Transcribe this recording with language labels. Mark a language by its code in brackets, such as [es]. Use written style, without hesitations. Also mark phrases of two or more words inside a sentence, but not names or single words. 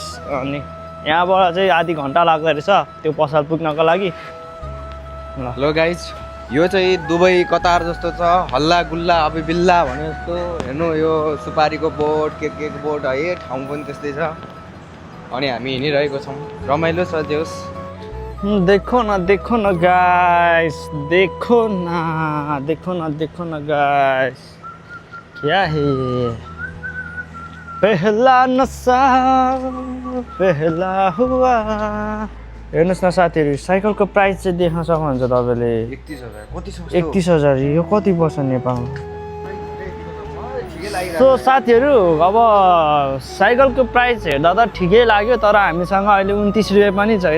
[ne] अनि यहाँबाट चाहिँ आधी घन्टा लाग्दो रहेछ त्यो पसल पुग्नको लागि। [en] hello guys, [ne] यो चाहिँ दुबई कतार जस्तो छ, हल्ला गुल्ला अबि बिल्ला भने जस्तो। हेर्नु यो सुपारीको बोट के बोट है, ठाउँ पनि त्यस्तै छ। अनि हामी हिँडिरहेको छौँ, रमाइलो छ जोस्। [hi] देखो न गाइस, देखो न गाइस, क्या है पहला नशा पहला हुआ। [ne] हेर्नुहोस् न साथीहरू, साइकलको प्राइस चाहिँ देख्न सक्नुहुन्छ तपाईँले। 31,000। यो कति पर्छ नेपालमा? सो साथीहरू अब साइकलको प्राइस हेर्दा त ठिकै लाग्यो, तर हामीसँग अहिले 29 रुपियाँ पनि छैन।